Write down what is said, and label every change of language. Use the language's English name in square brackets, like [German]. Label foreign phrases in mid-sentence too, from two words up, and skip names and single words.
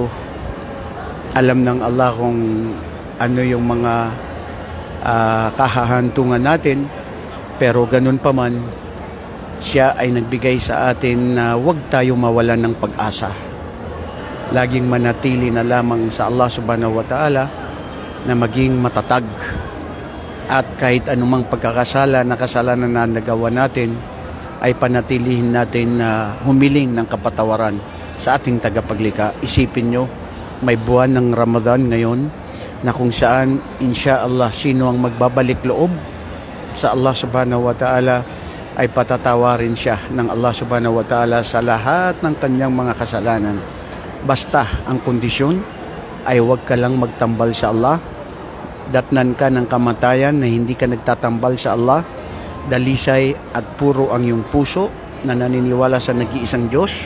[Filipino] Alam ng Allah kung ano yung mga kahahantungan natin, pero ganun pa man, siya ay nagbigay sa atin na huwag tayo mawalan ng pag-asa. Laging manatili na lamang sa Allah [Arabic] سبحانه وتعالى, [Filipino] na maging matatag. At kahit anumang pagkakasala na kasalanan na nagawa natin, ay panatilihin natin na humiling ng kapatawaran sa ating tagapaglikha. Isipin nyo, may buwan ng Ramadan ngayon na kung saan, [Arabic] إن شاء الله, [Filipino] sino ang magbabalik loob sa Allah [Arabic] سبحانه وتعالى, [Filipino] ay patatawarin siya ng Allah [Arabic] سبحانه وتعالى [Filipino] sa lahat ng kanyang mga kasalanan. Basta ang kondisyon ay huwag ka lang magtambal sa Allah. Datnan ka ng kamatayan na hindi ka nagtatambal sa Allah. Dalisay at puro ang iyong puso na naniniwala sa nag-iisang Diyos.